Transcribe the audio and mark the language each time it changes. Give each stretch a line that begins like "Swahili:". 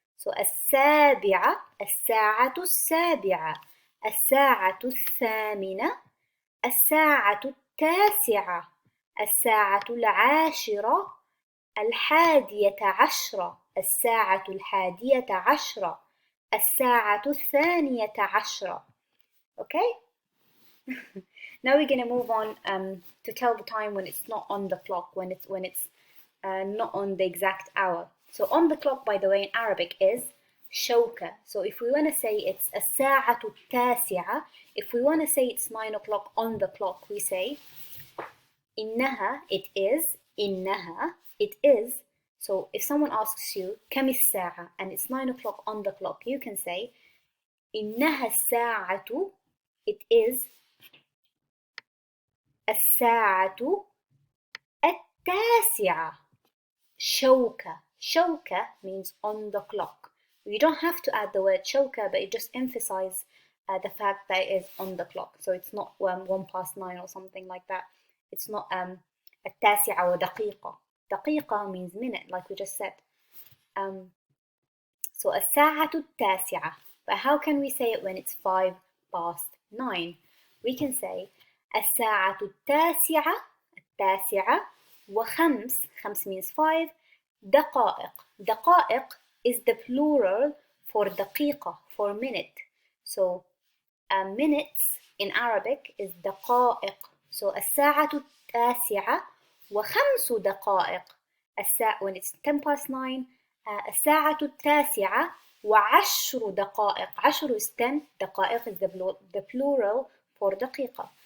Arabic: So السابعة, الساعة السابعة، الساعة الثامنة، الساعة التاسعة، الساعة العاشرة، الحادية عشرة، الساعة الحادية عشرة، الساعة الثانية عشرة.
English: Okay? Now we're going to move on to tell the time when it's not on the clock, when it's not on the exact hour. So on the clock, by the way, in Arabic is شوكة. So if we want to say it's الساعة التاسعة, if we want to say it's 9 o'clock on the clock, we say إنها, it is, إنها, it is. So if someone asks you
Arabic: كم الساعة
English: and it's 9 o'clock on the clock, you can say
Arabic: إنها الساعة,
English: it is
Arabic: الساعة التاسعة. شوكة.
English: شوكة means on the clock. You don't have to add the word شوكة, but it just emphasizes the fact that it is on the clock. So it's not 1 past 9 or something like that. It's not
Arabic: التاسعة ودقيقة.
English: دقيقة means minute, like we just said.
Arabic: So الساعة التاسعة.
English: But how can we say it when it's 5 past 9? We can say
Arabic: الساعة التاسعة, التاسعة وخمس, خمس
English: means 5,
Arabic: دقائق.
English: دقائق is the plural for دقيقة, for minute. So minutes in Arabic is دقائق. So
Arabic: الساعة التاسعة وخمس دقائق.
English: When it's 10 past 9,
Arabic: الساعة التاسعة وعشر دقائق.
English: 10 is 10. دقائق is the plural for دقيقة.